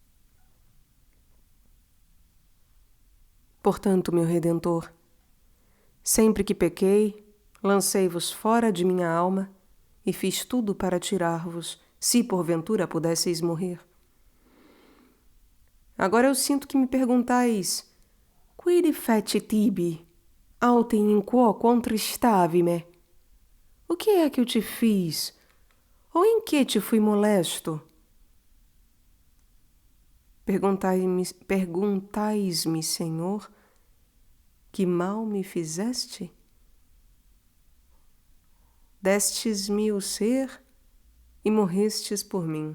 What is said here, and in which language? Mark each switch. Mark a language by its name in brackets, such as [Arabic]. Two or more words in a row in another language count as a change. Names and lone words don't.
[Portuguese] Portanto, meu Redentor, Sempre que pequei, lancei-vos fora de minha alma e fiz tudo para tirar-vos, se porventura pudesseis morrer. Agora eu sinto que me perguntais: [Latin] Quid feci tibi, autem in quo contristavi-me? [Portuguese] O que é que eu te fiz? Ou em que te fui molesto? Perguntais-me, Senhor, que mal me fizeste? Destes-me o ser e morrestes por mim.